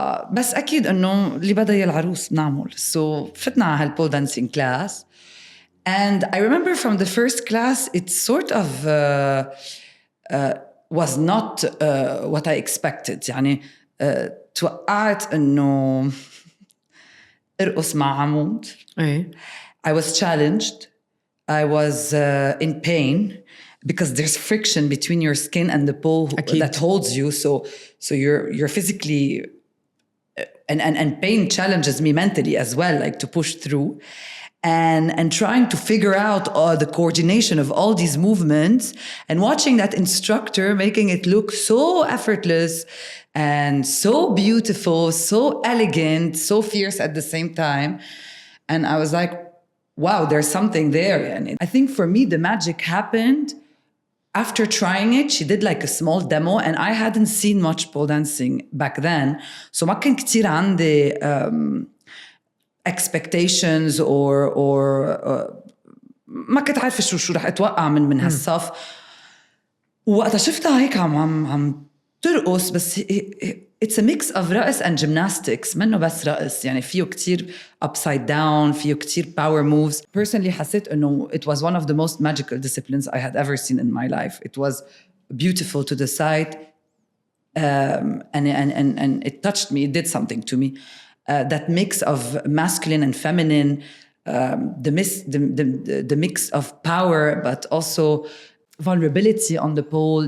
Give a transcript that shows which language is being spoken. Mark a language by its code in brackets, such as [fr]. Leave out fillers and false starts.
[ar] بس أكيد إنه اللي بدأ العروس بنعمل. [en] So فتنا على هالpole dancing class. And I remember from the first class, it sort of was not what I expected. [ar] يعني توقعت إنه أرقص مع عمود. [en] I was challenged. I was in pain because there's friction between your skin and the pole that holds you. So you're physically and pain challenges me mentally as well, like to push through. And trying to figure out the coordination of all these movements and watching that instructor making it look so effortless and so beautiful, so elegant, so fierce at the same time. And I was like, wow, there's something there. And I think for me, the magic happened after trying it. She did like a small demo and I hadn't seen much pole dancing back then. [ar] So ما كان كتير عندي expectations or ما كنت عارفة شو رح أتوقع من هالصف. وقتها شفتها هيك عم ترقص بس it's a mix of رقص and gymnastics منه بس رقص يعني فيه كتير upside down فيه كتير power moves. [en] Personally حسيت إنه it was one of the most magical disciplines I had ever seen in my life. It was beautiful to the sight and it touched me. It did something to me. That mix of masculine and feminine, the mix of power, but also vulnerability on the pole.